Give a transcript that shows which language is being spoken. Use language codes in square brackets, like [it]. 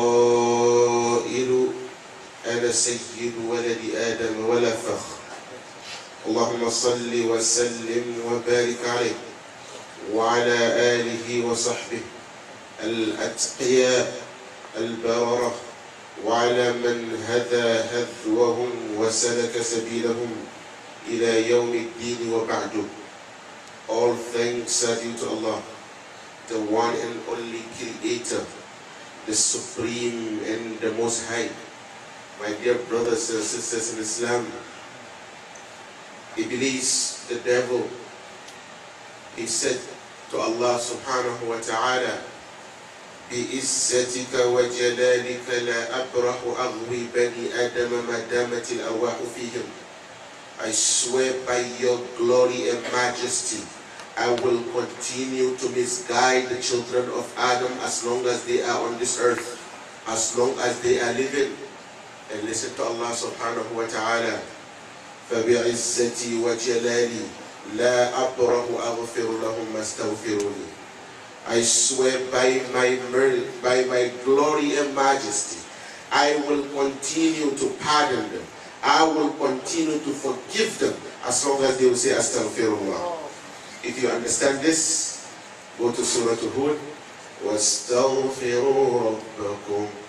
[ar] القائل أنا سيد ولد آدم ولا فخر اللهم صل وسلم وبارك عليه وعلى آله وصحبه الأتقياء البررة وعلى من هدى هدوهم وسلك سبيلهم إلى يوم الدين وبعده. [en] All thanks are due to Allah, the one and only Creator, the Supreme and the Most High. My dear brothers and sisters in Islam, Iblis, the devil, he said to Allah subhanahu wa ta'ala, [ar] بِإِزَّتِكَ وَجَلَالِكَ لَا أَبْرَحُ أَغْوِي بَنِي آدَمَ مَا دَامَتِ الْأَرْوَاحُ فِيهِمْ. [en] I swear by your glory and majesty, I will continue to misguide the children of Adam as long as they are on this earth, as long as they are living. And listen to Allah subhanahu wa ta'ala. [ar] فبعزتي وجلالي لا أبره أغفر لهم ما استغفروني. [en] I swear by my glory and majesty, I will continue to pardon them. I will continue to forgive them as long as they will say Astaghfirullah. If you understand this, go to Surah Hud. [ar] وَاسْتَغْفِرُوا رَبَّكُمْ.